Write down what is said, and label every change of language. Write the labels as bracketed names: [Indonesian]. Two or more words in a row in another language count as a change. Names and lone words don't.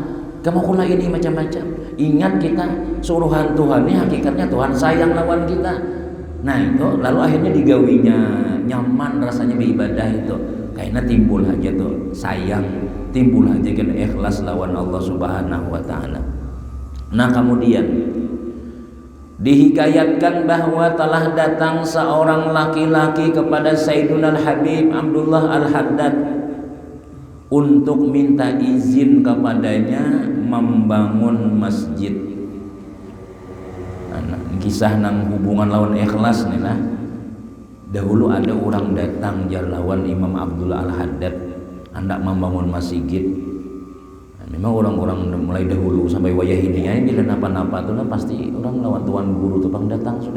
[Banjar] Kamu kula ini macam-macam. Ingat kita suruhan Tuhan ini hakikatnya Tuhan sayang lawan kita. Nah itu lalu akhirnya digawinya nyaman rasanya beribadah itu. Kayaknya timbul aja tuh sayang timbul aja kan ikhlas lawan Allah [Arabic] سبحانه وتعالى. [Indonesian] Nah, kemudian dihikayatkan bahwa telah datang seorang laki-laki kepada Sayyiduna Al-Habib Abdullah Al-Haddad untuk minta izin kepadanya membangun masjid. [Banjar] Nah, kisah nang hubungan lawan ikhlas nih lah. Dahulu ada orang datang lawan Imam Abdullah Al-Haddad hendak membangun masjid. Nah, memang orang-orang mulai dahulu sampai wayah ini ya, bila napa-napa tuh pasti orang lawan tuan guru tuh bang datang sudah.